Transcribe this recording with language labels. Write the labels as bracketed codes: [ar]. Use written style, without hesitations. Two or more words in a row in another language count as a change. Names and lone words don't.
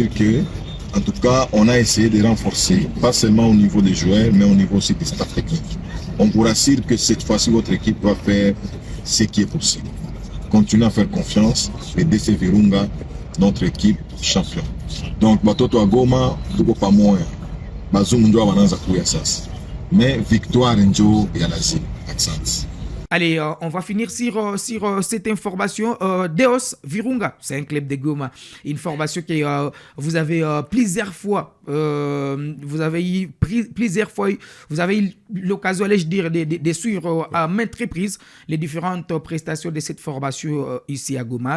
[fr] dire que, en tout cas, on a essayé de renforcer, pas seulement au niveau des joueurs, mais au niveau aussi du staff technique. On vous rassure que cette fois-ci, votre équipe va faire ce qui est possible. Continuez à faire confiance et DC Virunga, notre équipe champion. [sw] Donc, batoto à Goma, tuko pamoja. Bazungu ndio wanaanza kuya sasa. [fr] Mais victoire [sw] njo ya lazima. Asante. [fr] Allez, on va finir sur cette information. Deos Virunga, c'est un club de Goma. Une formation que vous avez plusieurs fois, vous avez eu l'occasion, allais-je dire, de suivre à maintes reprises les différentes prestations de cette formation ici à Goma.